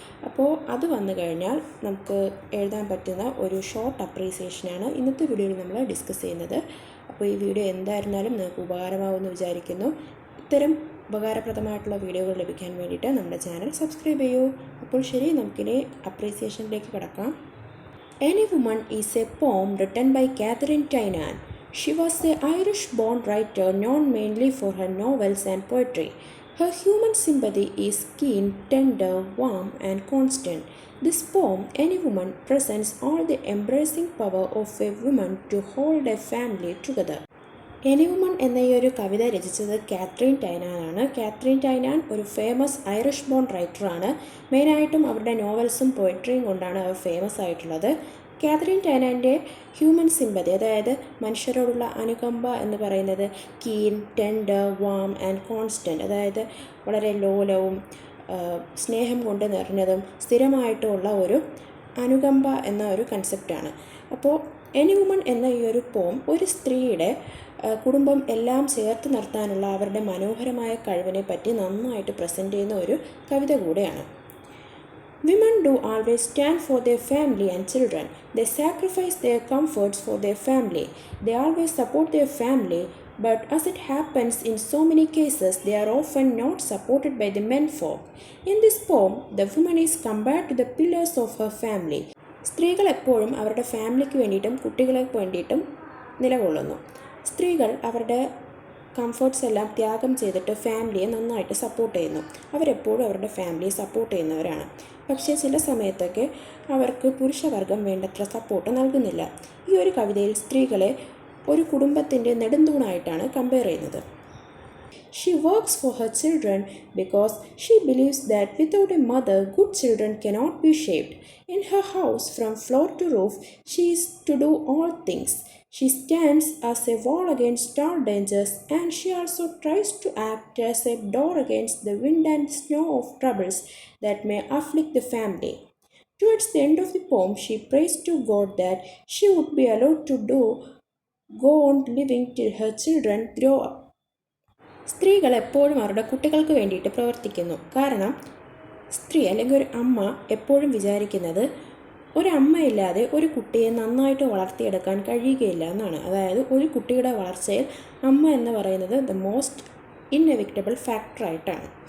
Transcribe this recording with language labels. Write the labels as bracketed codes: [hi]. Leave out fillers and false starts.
[ml] അപ്പോൾ അത് വന്നു കഴിഞ്ഞാൽ നമുക്ക് എഴുതാൻ പറ്റുന്ന ഒരു ഷോർട്ട് അപ്രീസിയേഷനാണ് ഇന്നത്തെ വീഡിയോയിൽ നമ്മൾ ഡിസ്കസ് ചെയ്യുന്നത്. അപ്പോൾ ഈ വീഡിയോ എന്തായിരുന്നാലും നിങ്ങൾക്ക് ഉപകാരമാവുമെന്ന് വിചാരിക്കുന്നു. ഇത്തരം ഉപകാരപ്രദമായിട്ടുള്ള വീഡിയോകൾ ലഭിക്കാൻ വേണ്ടിയിട്ട് നമ്മുടെ ചാനൽ സബ്സ്ക്രൈബ് ചെയ്യൂ. അപ്പോൾ ശരി, നമുക്കിനി അപ്രീസിയേഷനിലേക്ക് കടക്കാം. [en] Any Woman is a poem written by Katherine Tynan. She was an Irish-born writer known mainly for her novels and poetry. Her human sympathy is keen, tender, warm, and constant. This poem, Any Woman, presents all the embracing power of a woman to hold a family together. [ml] Any woman എന്ന ഈ ഒരു കവിത രചിച്ചത് Kathryn ടൈനാനാണ്. Kathryn Tynan ഒരു famous Irish bone റൈറ്ററാണ്. മെയിനായിട്ടും അവരുടെ നോവൽസും പോയട്രിയും കൊണ്ടാണ് അവർ famous ആയിട്ടുള്ളത്. Kathryn ടൈനാൻ്റെ human sympathy, അതായത് മനുഷ്യരോടുള്ള അനുകമ്പ എന്ന് പറയുന്നത് [en] keen, tender, warm and constant, [ml] അതായത് വളരെ ലോലവും സ്നേഹം കൊണ്ട് നിറഞ്ഞതും സ്ഥിരമായിട്ടുള്ള ഒരു അനുകമ്പ എന്ന ഒരു കൺസെപ്റ്റാണ്. അപ്പോൾ എനി വുമൺ എന്ന ഈ ഒരു പോം ഒരു സ്ത്രീയുടെ കുടുംബം എല്ലാം ചേർത്ത് നിർത്താനുള്ള അവരുടെ മനോഹരമായ കഴിവിനെ പറ്റി നന്നായിട്ട് പ്രസൻറ്റ് ചെയ്യുന്ന ഒരു കവിത കൂടെയാണ്. [en] Women do always stand for their family and children. They sacrifice their comforts for their family. They always support their family, but as it happens in so many cases, they are often not supported by the menfolk. In this poem, the woman is compared to the pillars of her family. [ml] സ്ത്രീകൾ എപ്പോഴും അവരുടെ ഫാമിലിക്ക് വേണ്ടിയിട്ടും കുട്ടികൾക്ക് വേണ്ടിയിട്ടും നിലകൊള്ളുന്നു. സ്ത്രീകൾ അവരുടെ കംഫർട്ട്സ് എല്ലാം ത്യാഗം ചെയ്തിട്ട് ഫാമിലിയെ നന്നായിട്ട് സപ്പോർട്ട് ചെയ്യുന്നു. അവരെപ്പോഴും അവരുടെ ഫാമിലിയെ സപ്പോർട്ട് ചെയ്യുന്നവരാണ്. പക്ഷേ ചില സമയത്തൊക്കെ അവർക്ക് പുരുഷവർഗം വേണ്ടത്ര സപ്പോർട്ട് നൽകുന്നില്ല. ഈ ഒരു കവിതയിൽ സ്ത്രീകളെ ഒരു കുടുംബത്തിൻ്റെ നെടുന്തൂണായിട്ടാണ് കമ്പയർ ചെയ്യുന്നത്. [en] She works for her children because she believes that without a mother, good children cannot be shaped. In her house, from floor to roof, she is to do all things. She stands as a wall against all dangers, and she also tries to act as a door against the wind and snow of troubles that may afflict the family. Towards the end of the poem, she prays to God that she would be allowed to go on living till her children grow up. [ml] സ്ത്രീകൾ എപ്പോഴും അവരുടെ കുട്ടികൾക്ക് വേണ്ടിയിട്ട് പ്രവർത്തിക്കുന്നു. കാരണം സ്ത്രീ അല്ലെങ്കിൽ ഒരു അമ്മ എപ്പോഴും വിചാരിക്കുന്നത് ഒരമ്മയില്ലാതെ ഒരു കുട്ടിയെ നന്നായിട്ട് വളർത്തിയെടുക്കാൻ കഴിയുകയില്ല എന്നാണ്. അതായത് ഒരു കുട്ടിയുടെ വളർച്ചയിൽ അമ്മ എന്ന് പറയുന്നത് [en] the most inevitable [ml] ഫാക്ടറായിട്ടാണ്.